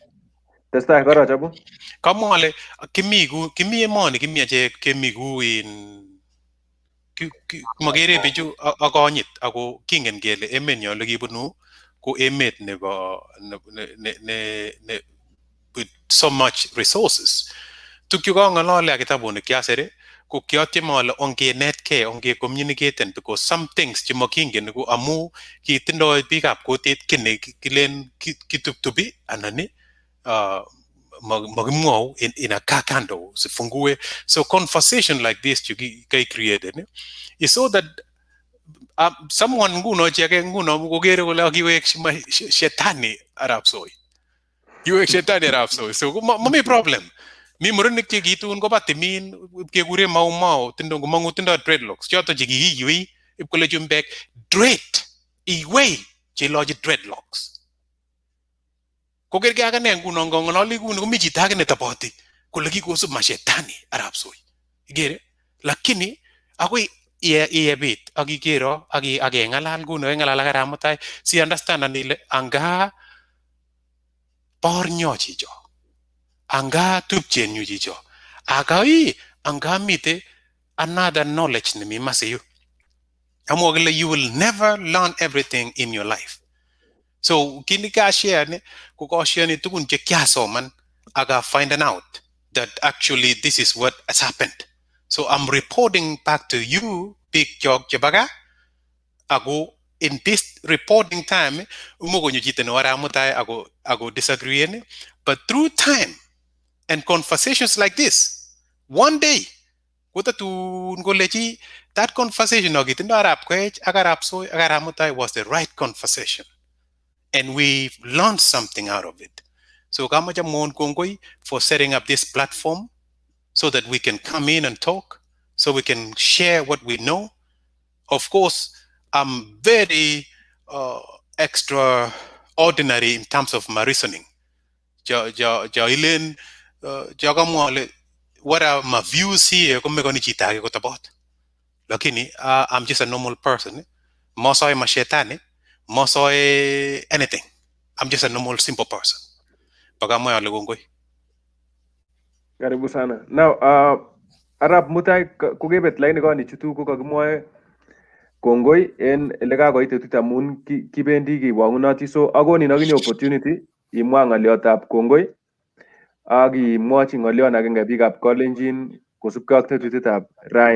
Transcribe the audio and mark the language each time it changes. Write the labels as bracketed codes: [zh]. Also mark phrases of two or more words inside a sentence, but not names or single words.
[kln] Testai koro chabu. Kamwa ale kimi emoni kimi achek kemi ku in magere bichu akonyit ako kingen kele emet nyo lekibunu ko emet nebo [en] with so much resources. [kln] Tukyu kang'alale ak kitabut ne kiasere ko kiatyem ale ongenetkei onge-communicaten [en] because some things [kln] chemakingen ko amu kitindoi biikab kutit kine kilen kituptupi anan magimwau in a kakando sifungue. [en] So conversation like this created is so that someone [kln] nguno cheke nguno kokere kole akiwek shetani Arap Soi. Kiwek shetani Arap Soi. So mami problem. Mi murenik chekitun koba timin kekure mau komangu tindoi dreadlocks. Choto chekikiywei ipkole chumbek dread iwei cheloji dreadlocks. Kokerge akane nguno ngong'ololi kuni komi chito age netoboti kole kikosub mashetani Arap Soi. Igere? Lakini akoi iebit ak ikero ak ng'alal kuno ng'alal ak Arap Mutai si understand anile anga bornyo chicho. Anga tupchenyu chicho. Anga mite another knowledge nemi masiyu. [en] Amwa kole you will never learn everything in your life. So [kln] kini ka share ni ko share ni tukun che kiasoman aga [en] finding out that actually this is what has happened. So I'm reporting back to you, Big Jog Jabaga. Ago in this reporting time, [kln] umugo nyo jite no Mutai ago disagree. [en] But through time and conversations like this, one day, that conversation Arap Koech, Arap Soi, Arap Mutai was the right conversation. And we learned something out of it. So Kamaja Mon Kongoi for setting up this platform so that we can come in and talk, so we can share what we know Of course, I'm very extraordinary in terms of my reasoning. What are my views here? Lakini I'm just a normal person. [kln] Mosoy mashetani, mosoy anything. [en] I'm just a normal, simple person. [kln] Pagamoy alugunggoy. [sw] Karibu sana. [kln] Now, Arap Mutai kukebet laini koni chutu ko kakimwae kongoi en elekakoit betut amun kibendi kibwangunoti, so akonin akinye opportunity imwa ng'oliotab kongoi ak imwochi ng'olion agenge biikab Kalenjin kosubkei ak tetutietab raini.